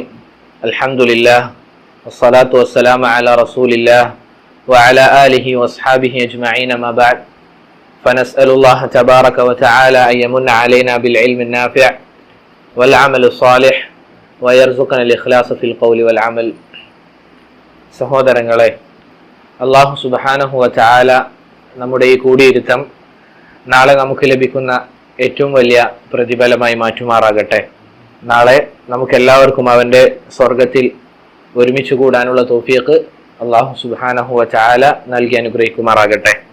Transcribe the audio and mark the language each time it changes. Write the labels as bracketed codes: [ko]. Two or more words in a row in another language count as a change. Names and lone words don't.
[ar] الحمد لله والصلاة والسلام على رسول الله وعلى آله وأصحابه أجمعين ما بعد. فنسأل الله تبارك وتعالى أن يمن علينا بالعلم النافع والعمل الصالح ويرزقنا الإخلاص في القول والعمل. [ml] സഹോദരങ്ങളെ, [ar] الله سبحانه وتعالى [ml] നമ്മുടെ ഈ കൂടിയിരുത്തം നാളെ നമുക്ക് ലഭിക്കുന്ന ഏറ്റവും വലിയ പ്രതിഫലമായി മാറ്റുമാറാകട്ടെ. നാളെ നമുക്കെല്ലാവർക്കും അവൻ്റെ സ്വർഗത്തിൽ ഒരുമിച്ച് കൂടാനുള്ള തൗഫീഖ് [ar] الله سبحانه وتعالى [ml] നൽകി അനുഗ്രഹിക്കുമാറാകട്ടെ.